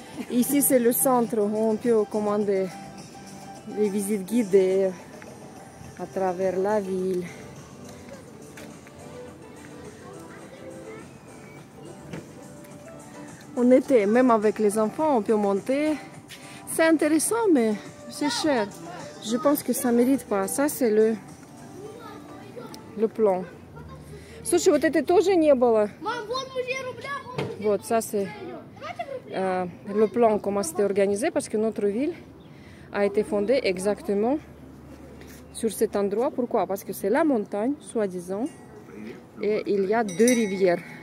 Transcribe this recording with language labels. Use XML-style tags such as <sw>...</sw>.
<fr>Ici, c'est le centre où on peut commander les visites guidées à travers la ville. On était, même avec les enfants, on peut monter. C'est intéressant, mais c'est cher. Je pense que ça ne mérite pas. Ça, c'est le plan.</fr> <ru>Слушай, вот это тоже не было. Вот,</ru> <fr>ça, c'est le plan, comment c'était organisé, parce que notre ville a été fondée exactement sur cet endroit. Pourquoi? Parce que c'est la montagne, soi-disant, et il y a deux rivières.</fr>